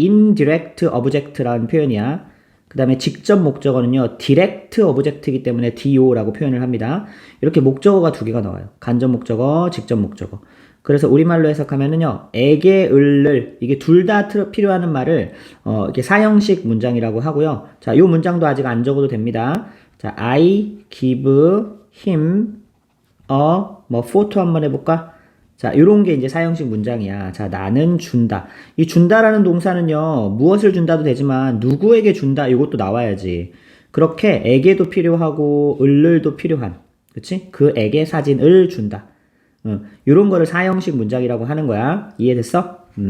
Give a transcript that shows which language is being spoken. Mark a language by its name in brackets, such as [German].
[Korean] indirect object라는 표현이야. 그 다음에 직접 목적어는요, direct object이기 때문에 DO라고 표현을 합니다. 이렇게 목적어가 2개가 나와요. 간접 목적어, 직접 목적어. 그래서 우리말로 해석하면은요, 에게, 을을, 이게 둘 다 필요한 말을, 이렇게 4형식 문장이라고 하고요. 자, 요 문장도 아직 안 적어도 됩니다. 자, [English] I give him a photo [Korean] 한번 해볼까? 자, 요런 게 이제 4형식 문장이야. 자, 나는 준다. 이 준다라는 동사는요, 무엇을 준다도 되지만, 누구에게 준다, 이것도 나와야지. 그렇게 에게도 필요하고, 을을도 필요한. 그치? 그에게 사진을 준다. 요런 거를 4형식 문장이라고 하는 거야. 이해됐어?